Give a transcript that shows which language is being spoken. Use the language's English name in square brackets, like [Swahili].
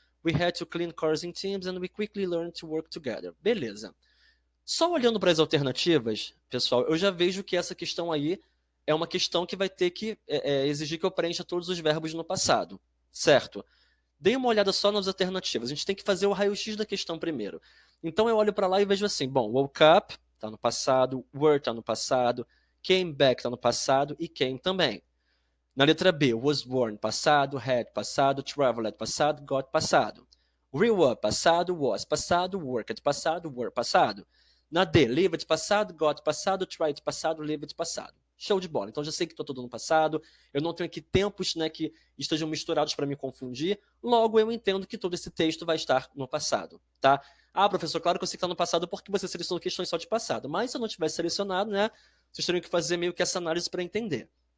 [English] We had to clean cars in teams and we quickly learned to work together. [Portuguese] Beleza. Só olhando para as alternativas, pessoal, eu já vejo que essa questão aí é uma questão que vai ter que exigir que eu preencha todos os verbos no passado, certo? Dê uma olhada só nas alternativas. A gente tem que fazer o raio-x da questão primeiro. Então eu olho para lá e vejo assim, bom, woke up está no passado, were está no passado, came back está no passado e came também. Na letra B, was born passado, had passado, traveled passado, got passado. Grew up passado, was passado, worked passado, were passado. Na D, lived passado, got passado, tried passado, lived passado. Show de bola. Então já sei que estou todo no passado. Eu não tenho aqui tempos, né, que estejam misturados para me confundir. Logo eu entendo que todo esse texto vai estar no passado, tá? Ah, professor, claro que eu sei que está no passado porque você selecionou questões só de passado. Mas se eu não tivesse selecionado, né, vocês teriam que fazer meio que essa análise para entender.